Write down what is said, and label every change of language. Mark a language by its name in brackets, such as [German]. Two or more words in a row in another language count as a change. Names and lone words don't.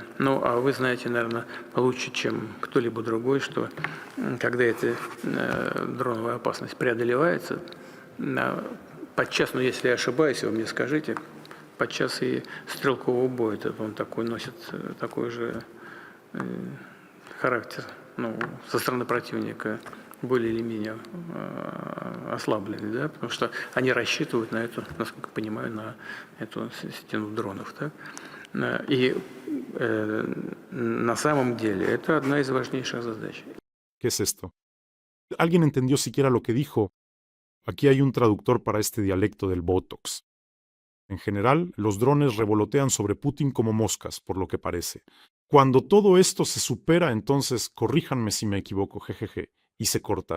[Russian] Ну, а вы знаете, наверное, лучше, чем кто-либо другой, что когда эта дроновая опасность преодолевается, подчас, ну, если я ошибаюсь, вы мне скажите, подчас и стрелкового боя, это он такой носит такой же характер, ну, со стороны противника более или менее ослабленный, да, потому что они рассчитывают на эту, насколько я понимаю, на эту стену дронов, да. И на самом деле это одна из важнейших задач. [Spanish] ¿Qué es esto? ¿Alguien entendió siquiera lo que dijo? Aquí hay un traductor para este dialecto del Botox. En general, los drones revolotean sobre Putin como moscas, por lo que parece. Cuando todo esto se supera, entonces, corríjanme si me equivoco, jejeje, y se corta.